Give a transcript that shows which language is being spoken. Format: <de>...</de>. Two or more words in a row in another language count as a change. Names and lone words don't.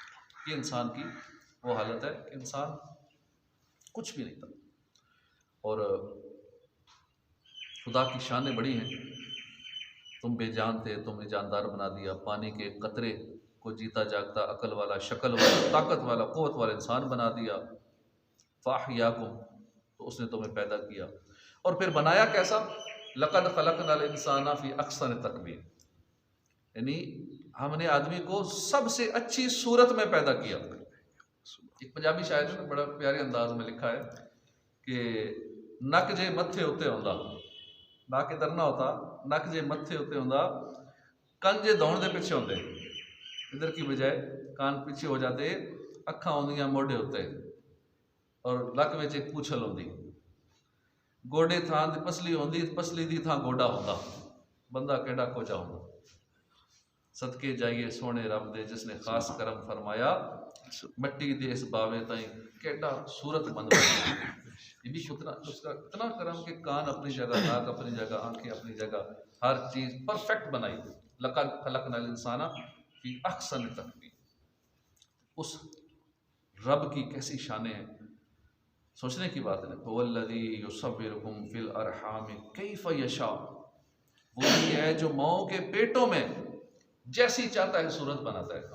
<ur>یہ انسان کی وہ حالت ہے کہ انسان کچھ بھی نہیں تھا، اور خدا کی شانیں بڑی ہیں۔ تم بے جان تھے، تم نے جاندار بنا دیا، پانی کے قطرے کو جیتا جاگتا، عقل والا، شکل والا، طاقت والا، قوت والا انسان بنا دیا۔ فاحیاکم، تو اس نے تمہیں پیدا کیا، اور پھر بنایا کیسا؟</ur> <ar>لقد خلقنا الانسان فی احسن تقویم،</ar> <ur>یعنی ہم نے آدمی کو سب سے اچھی صورت میں پیدا کیا۔ ایک پنجابی شاعر نے بڑا پیارے انداز میں لکھا ہے کہ</ur> <pa>نک جے متھے ہوتے ہوندا،</pa> <ur>ناک ادھر نہ ہوتا،</ur> <pa>نک جے متھے ہوتے ہوندا، کن جے دھون دے پیچھے ہوندے،</pa> <ur>ادھر کی بجائے کان پیچھے ہو جاتے،</ur> <pa>اکھاں ہوندیاں موڈے ہوتے، اور لک وچ ایک پوچھل ہوندی، گوڈے تھان تے پسلی ہوندی، پسلی دی تھان گوڈا ہوندا، بندہ کیڈا کوچا ہوندا۔ صدقے جائیے سونے رب دے جس نے خاص کرم فرمایا، مٹی دے اس باوے تائیں کیڈا صورت مند بنایا۔</pa> <ur>یہ بھی اس کا اتنا کرم کہ کان اپنی جگہ، ناک اپنی جگہ، آنکھیں اپنی جگہ، ہر چیز پرفیکٹ بنائی۔</ur> <ar>لقد خلقنا الانسان فی احسن تقویم،</ar> <ur>اس رب کی کیسی شانیں ہیں، سوچنے کی بات ہے۔</ur> <ar>هو الذی یصورکم فی الارحام کیف یشاء،</ar> <ur>وہی ہے جو ماؤں کے پیٹوں میں جیسی چاہتا ہے صورت بناتا ہے۔</ur>